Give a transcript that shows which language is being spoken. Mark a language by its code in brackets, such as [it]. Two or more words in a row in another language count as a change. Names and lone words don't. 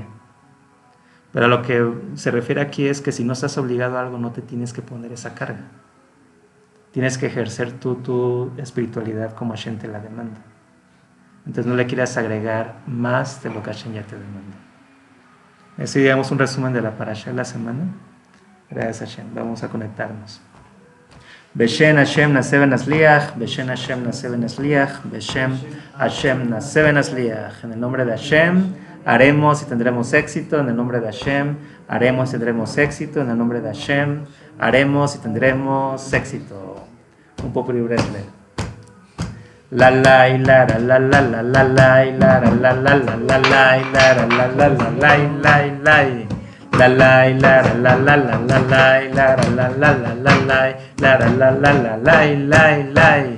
[es] Pero a lo que se refiere aquí es que si no estás obligado a algo, no te tienes que poner esa carga. Tienes que ejercer tu espiritualidad como Hashem te la demanda. Entonces no le quieras agregar más de lo que Hashem ya te demanda. Así digamos un resumen de la parasha de la semana. Gracias Hashem. Vamos a conectarnos. [he] בשם השם נעשה ונצליח, בשם השם נעשה ונצליח, בשם השם נעשה ונצליח. [es] En el nombre de Hashem haremos y tendremos éxito. En el nombre de Hashem haremos y tendremos éxito. En el nombre de Hashem haremos y tendremos éxito. Un poco libre de leer. La la y la la la la la la la y la la la la la la la y la la la la la la y la y la y la la y la la la la la la y la la la la la la y la la la la la y la y la y.